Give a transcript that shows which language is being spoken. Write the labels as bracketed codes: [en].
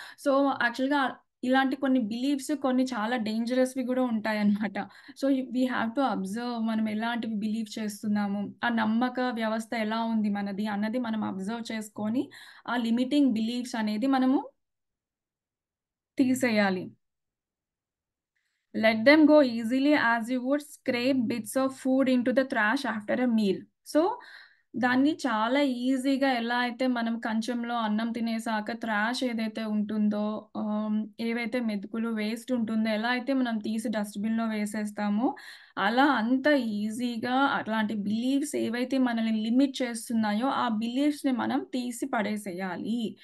[te] So, యాక్చువల్‌గా ఇలాంటి కొన్ని బిలీఫ్స్ కొన్ని చాలా డేంజరస్‌వి గూడా ఉంటాయన్నమాట. So, [en] we have to observe [te] మనం ఎలాంటివి బిలీవ్ చేస్తున్నాము. ఆ నమ్మక వ్యవస్థ ఎలా ఉంది మనది అన్నది మనం అబ్జర్వ్ చేసుకొని, ఆ లిమిటింగ్ బిలీఫ్స్ అనేది మనము తీసేయాలి. [en] Let them go easily as you would scrape bits of food into the trash after a meal. [te] So, దాన్ని చాలా ఈజీగా ఎలా అయితే మనం కంచంలో అన్నం తినేసాక ట్రాష్ ఏదైతే ఉంటుందో, ఏవైతే మెతుకులు వేస్ట్ ఉంటుందో, ఎలా అయితే మనం తీసి డస్ట్‌బిన్‌లో వేసేస్తామో, అలా అంత ఈజీగా అట్లాంటి బిలీఫ్స్ ఏవైతే మనల్ని లిమిట్ చేస్తున్నాయో, ఆ బిలీఫ్స్‌ని మనం తీసి పడేసేయాలి.